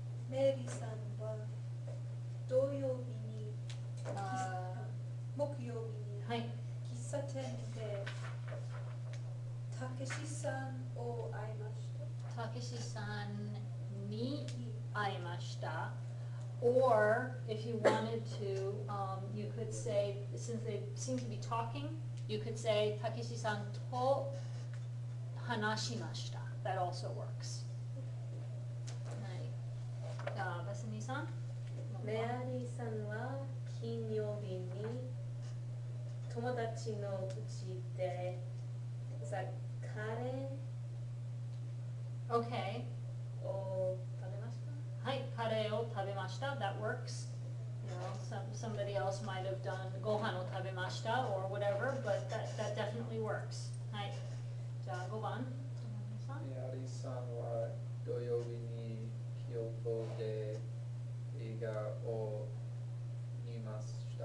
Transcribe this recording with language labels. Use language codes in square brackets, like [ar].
[ja] メアリーさんは土曜日に木曜日にはい。喫茶店でたけしさんを会いました。たけしさんに会いました。 [en] Or if you wanted to, you could say, since they seem to be talking, You could say, [ja] Takeshi-san to hanashimashita. [en] That also works. Right. Vasani-san? [ja] メアリーさんは金曜日に友達の家でカレ [en] Okay. [ja] ーを食べました。はい、カレーを食べました. [en] That works. You know, somebody else might have done [ja] ご飯を食べました [en] or whatever, but that definitely works. [ja] はい。じゃあ5番。みやりさんは土曜日に京都で映画を見ました。